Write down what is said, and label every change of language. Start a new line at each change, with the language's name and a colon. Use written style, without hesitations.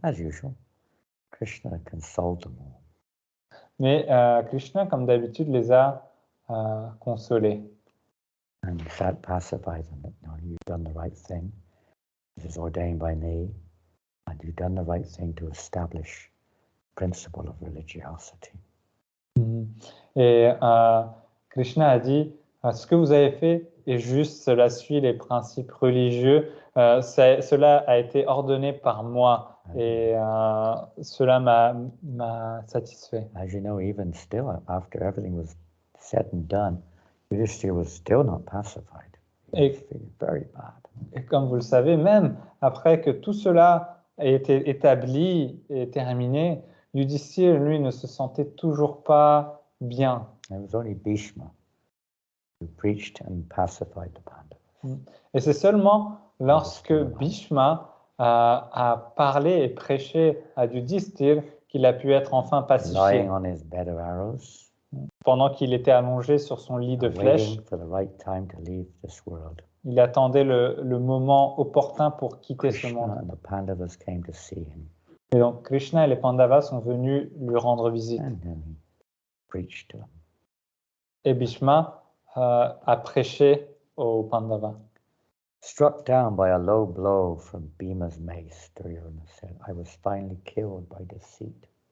English: As usual, Krishna consoled them all.
French: Mais Krishna, comme d'habitude, les a consolés.
English: And that pacified them. You've done the right thing. This is ordained by me. And you've done the right thing to establish the principle of religiosity.
French: Et Krishna a dit, ce que vous avez fait est juste, cela suit les principes religieux, cela a été ordonné par moi et cela m'a satisfait.
English: As you know, even still, after everything was said and done, Yudhishthira was still not pacified. He was feeling very bad.
French: Et comme vous le savez, même après que tout cela ait été établi et terminé, Yudhishthira, lui, ne se sentait toujours pas bien.
English: It was only Bhishma who preached and pacified the Pandavas.
French: Et c'est seulement lorsque Bhishma a parlé et prêché à Yudhishthira qu'il a pu être enfin pacifié.
English: Lying on his bed of arrows,
French: pendant qu'il était allongé sur son lit de flèches, waiting for the right time to leave this world. Il attendait le moment opportun pour quitter ce
English: Krishna
French: monde.
English: and the Pandavas came to see him.
French: Et donc Krishna et les Pandavas sont venus lui rendre visite.
English: And then he preached to them.
French: Et Bhishma a prêché aux Pandavas.
English: Struck down by a low blow from Bhima's mace, Duryodhana said, I was finally killed by deceit.